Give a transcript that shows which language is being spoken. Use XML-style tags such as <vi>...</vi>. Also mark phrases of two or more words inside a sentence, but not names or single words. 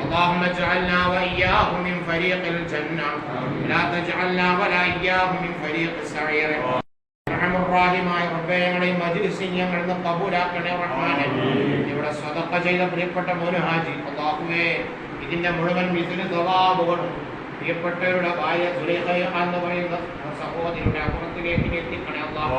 <ar>اللهم اجعلنا وإياه من فريق الجنة لا تجعلنا ولا إياه من فريق السعير.</ar> <ml>റഹ്മാനായ റബ്ബേ, ഞങ്ങളുടെ ഈ മജ്‌ലിസ് ഞങ്ങൾ കബൂലാക്കണേ റഹ്മാനേ. ഇവിടെ സദഖ ചെയ്ത പ്രിയപ്പെട്ട മോനു ഹാജി അല്ലാഹുവേ, ഇതിന്റെ മുഴുവൻ മിസ്ലു സവാബുകളും പ്രിയപ്പെട്ടവരുടെ ഭാര്യ സുലൈഖ എന്ന് പറയുന്ന സഹോദരിയുടെ ഹദറത്തിലേക്ക് എത്തിക്കണേ അല്ലാഹു.</ml>